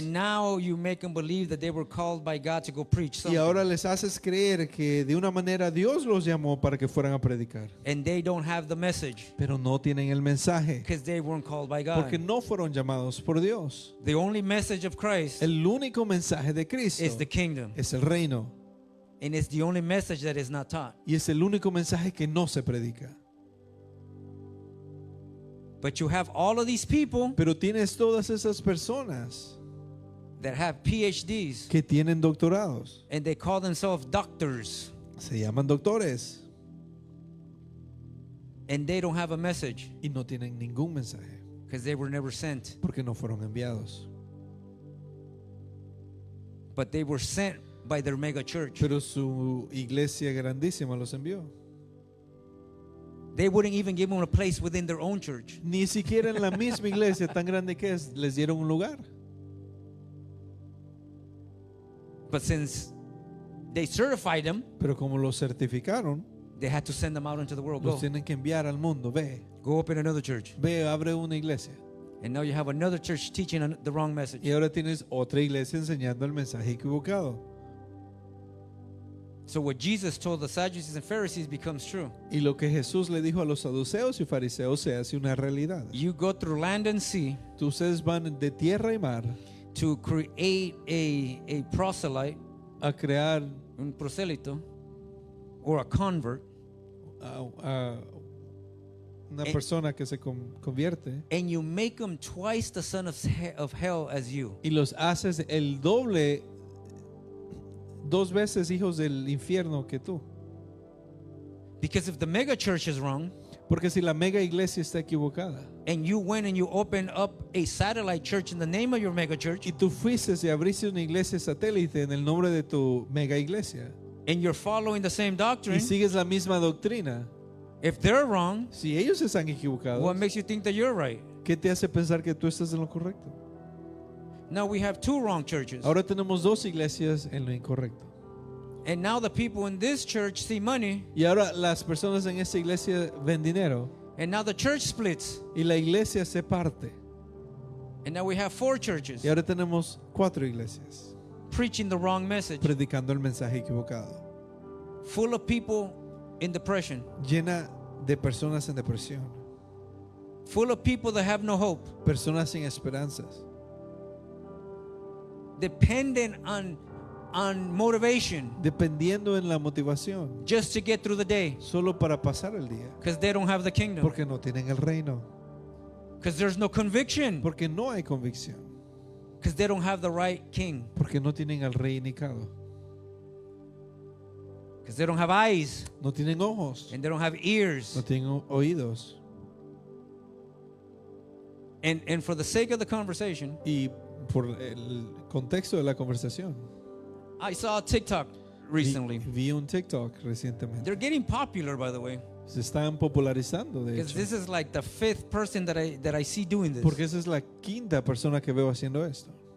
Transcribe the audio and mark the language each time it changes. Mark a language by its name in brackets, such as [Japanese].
[English] And now you make them believe that they were called by God to go preach [Spanish] Y [English] something. [Spanish] ahora les haces creer que de una manera Dios los llamó para que fueran a predicar. [English] And they don't have the message [Spanish] Pero no tienen el mensaje [English] because they weren't called by God. [Spanish] porque no fueron llamados por Dios. [English] The only message of Christ [Spanish] El único mensaje de Cristo [English] is the kingdom. [Spanish] es el reino. [English] And it's the only message that is not taught. [Spanish] Y es el único mensaje que no se predica. [English] But you have all of these people [Spanish] Pero tienes todas esas personas [English] that have PhDs [Spanish] que tienen doctorados. [English] and they call themselves doctors [Spanish] Se llaman doctores [English] and they don't have a message [Spanish] y no tienen ningún mensaje [English] because they were never sent. [Spanish] porque no fueron enviados. [English] But they were sent by their mega church. [Spanish] Pero su iglesia grandísima los envió. [English] They wouldn't even give them a place within their own church. [Spanish] Ni siquiera en la misma iglesia tan grande que es, les dieron un lugar. [English] But since they certified them, [Spanish] Pero como los certificaron, [English] they had to send them out into the world. [Spanish] los [English] Go, [Spanish] tienen que enviar al mundo. [English] go open another church. [Spanish] Ve, abre una iglesia. [English] And now you have another church teaching the wrong message. [Spanish] Y ahora tienes otra iglesia enseñando el mensaje equivocado. [English] So what Jesus told the Sadducees and Pharisees becomes true. [Spanish] Y lo que Jesús le dijo a los saduceos y fariseos se hace una realidad. [English] You go through land and sea [Spanish] Ustedes van de tierra y mar [English] to create a proselyte, [Spanish] a crear un prosélito, [English] or a convert, [Spanish] a una persona que se convierte [English] and you make them twice the son of hell as you. [Spanish] y los haces el doble, dos veces hijos del infierno que tú. [English] Because if the mega church is wrong, [Spanish] Porque si la mega iglesia está equivocada [English] and you went and you opened up a satellite church in the name of your mega church, [Spanish] y tú fuiste y abriste una iglesia satélite en el nombre de tu mega iglesia [English] and you're following the same [Spanish] y [English] doctrine, [Spanish] sigues la misma doctrina, [English] if they're wrong, [Spanish] si ellos están equivocados, [English] what makes you think that you're right? [Spanish] ¿qué te hace pensar que tú estás en lo correcto? [English] Now we have two wrong churches. [Spanish] Ahora tenemos dos iglesias en lo incorrecto. [English] And now the people in this church see money, [Spanish] Y ahora las personas en esta iglesia ven dinero [English] and now the church splits. [Spanish] y la iglesia se parte. [English] And now we have four churches [Spanish] Y ahora tenemos 4 iglesias [English] preaching the wrong message, [Spanish] predicando el mensaje equivocado, [English] full of people in depression, [Spanish] llena de personas en depresión, [English] full of people that have no hope, [Spanish] personas sin esperanzas, [English] dependent on motivation [Spanish] dependiendo en la motivación [English] just to get through the day [Spanish] solo para pasar el día, [English] because they don't have the kingdom, [Spanish] porque no tienen el reino, [English] because there's no conviction, [Spanish] porque no hay convicción, [English] because they don't have the right king, [Spanish] porque no tienen al rey indicado, [English] because they don't have eyes [Spanish] no tienen ojos, [English] and they don't have ears. [Spanish] no tienen oídos. [English] And for the sake of the conversation, [Spanish] Y por el contexto de la conversación. [English] I saw a TikTok recently. [Spanish] Vi un TikTok recientemente. [English] They're getting popular, by the way, [Spanish] Se están popularizando, de [English] because [Spanish] hecho. [English] this is like the fifth person that I see doing this. [Spanish] Porque esa es la quinta persona que veo haciendo esto.